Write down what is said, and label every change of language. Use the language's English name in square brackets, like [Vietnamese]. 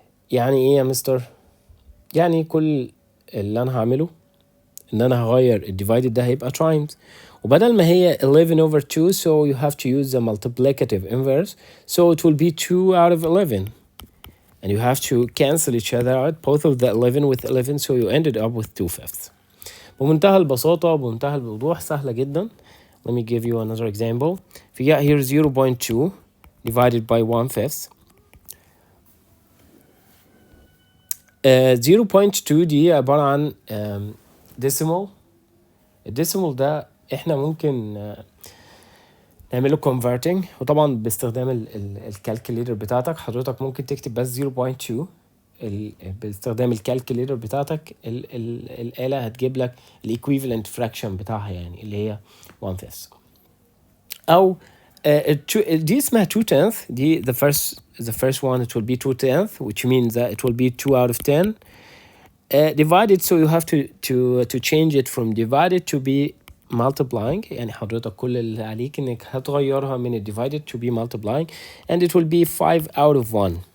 [Arabic] يعني ايه يا مستر؟ يعني كل اللي انا هعمله ان انا هغير divided ده هيبقى times، [English] وبدل ما هي 11 over 2 so you have to use the multiplicative inverse, so it will be 2 out of 11 and you have to cancel each other out, both of the 11 with 11, so you ended up with 2/5. [Arabic] بمنتهى البساطة بمنتهى الوضوح، سهلة جدا. [English] Let me give you another example. If you got here 0.2 divided by 1/5. [Arabic] 0.2 دي عبارة عن decimal. الديسيمال ده احنا ممكن نعمله converting، وطبعا باستخدام الكالكوليتر بتاعتك. حضرتك ممكن تكتب بس 0.2 باستخدام الكالكوليتر بتاعتك. الآلة هتجيب لك الايكويفالنت فراكشن بتاعها، يعني اللي هي 1/5. او دي اسمها 2/10. [English] دي the first one it will be 2/10 which means that it will be 2 out of 10 divided, so you have to change it from divided to be multiplying. [Arabic] يعني حضرتك كل اللي عليك انك هتغيرها من divided [English] to be multiplying and it will be 5 out of 1.